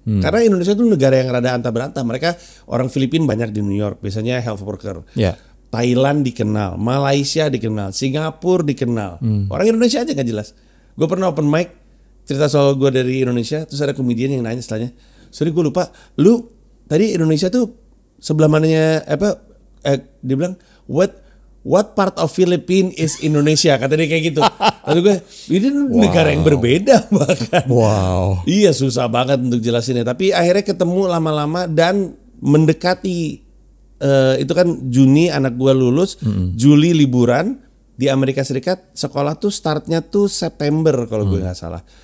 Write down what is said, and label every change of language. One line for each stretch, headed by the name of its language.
Indonesian: Karena Indonesia itu negara yang rada antah-berantah. Mereka orang Filipina banyak di New York, biasanya health worker. Thailand dikenal, Malaysia dikenal, Singapura dikenal. Orang Indonesia aja gak jelas. Gue pernah open mic cerita soal gue dari Indonesia, terus ada komedian yang nanya setelahnya,
English: sorry
Indonesian: gue lupa, lu tadi Indonesia tuh sebelah mananya apa? Dia bilang
English: what part of Philippines is Indonesia?
Indonesian: Kata dia kayak gitu. Lalu gue, ini negara yang berbeda bahkan. Iya susah banget untuk jelasinnya. Tapi akhirnya ketemu lama-lama dan mendekati. Itu kan Juni anak gue lulus, Juli liburan di Amerika Serikat, sekolah tuh startnya tuh September kalau gue nggak salah.